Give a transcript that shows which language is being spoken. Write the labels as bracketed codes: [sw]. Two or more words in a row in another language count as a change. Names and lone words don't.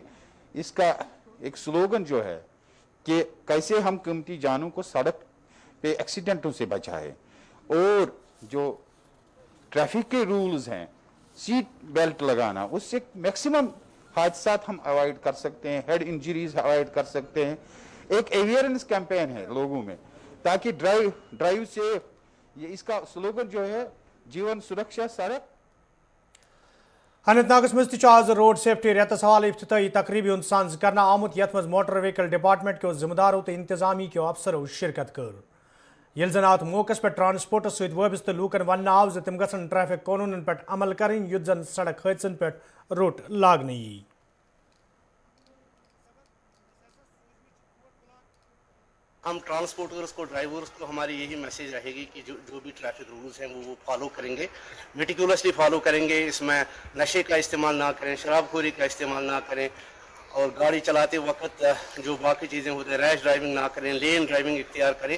[hi] इसका एक स्लोगन जो है कि कैसे हम कीमती जानों को सड़क पे एक्सीडेंटों से बचाएं और जो ट्रैफिक के रूल्स हैं, [en] seat belt [hi] लगाना, उससे मैक्सिमम हादसा हम अवॉइड कर सकते हैं, [en] head injuries [hi] अवॉइड कर सकते हैं। एक [en] awareness campaign [hi] है लोगों में ताकि ड्राइव से ये इसका स्लोगन जो है जीवन सुरक्षा सड़क। [ks] अनंतनागस मज आज [en] road safety [ks] रेतस हवाले इफ्तिताई तकरीबी हुंद सांझ करना आमुत यथ मज [en] motor vehicle department [ks] के जिम्मेदारों तो इंतजामी के अफसरों शिरकत कर। ये जन अत मौकस पे ट्रांसपोर्टस सत वाबस्त लूकन वन आव ज तिम गसन ट्रैफिक कानूनन पे अमल करें युत जन सड़क हादसन पे रोट लागन यी। [hi] हम ट्रांसपोर्टर्स को, ड्राइवर्स को हमारी यही मैसेज रहेगी कि जो भी [en] traffic rules [hi] हैं वो फॉलो करेंगे, [en] meticulously follow [hi] करेंगे। इसमें नशे का इस्तेमाल ना करें, शराबखोरी का इस्तेमाल ना करें और गाड़ी चलाते वक्त जो बाकी चीज़ें होती हैं, [en] rash driving [hi] ना करें, [en] lane driving [hi] इख्तियार करें।